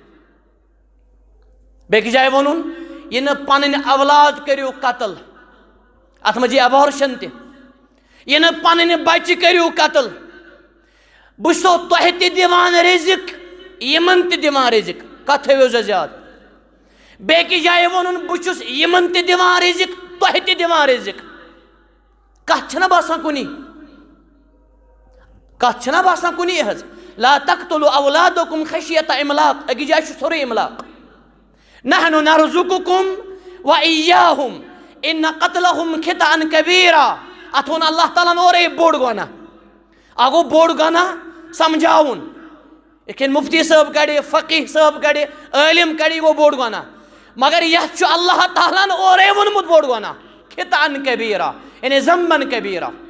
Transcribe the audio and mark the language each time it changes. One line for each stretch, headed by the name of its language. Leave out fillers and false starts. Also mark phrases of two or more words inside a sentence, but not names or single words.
Kashmiri: بیٚکِس جایہِ ووٚنُن یہِ نہٕ پنٕنۍ اولاد کٔرِو قتل اتھ منٛز یی ابارشن تہِ یہِ نہٕ پنٕنۍ بچہِ کٔرِو قتل بہٕ چھُسو تۄہہِ تہِ دِوان رزق یِمن تہِ دِوان رزق کتھ تھٲیِو سا زیادٕ بیٚکِس جایہِ ووٚنُن بہٕ چھُس یِمن تہِ دِوان رزق تۄہہِ تہِ دِوان رزق کتھ چھنہ باسان کُنی کتھ چھنہ باسان کُنی حظ
Arabic: لا تقتلوا اولادکم خشیۃ املاق
Kashmiri: أکِس جایہِ چھُ سورُے املاق
Arabic: نحن نرزقکم و ایاہم ان قتلہم خطأ کبیرا
Kashmiri: اتھ ووٚن اللہ تعالیٰ ہن اورے بوٚڑ گۄناہ اکھ گوٚو بوٚڑ گۄناہ سمجھاوُن یِتھ کٔنۍ مفتی صٲب کڑِ فقیح صٲب کڑِ عٲلم کڑِ یہِ گوٚو بوٚڑ گۄناہ مگر یتھ چھُ اللہ تعالیٰ ہن اورے ووٚنمُت بوٚڑ گۄناہ
Arabic: خطأ کبیرا یعنی ذنبًا کبیرا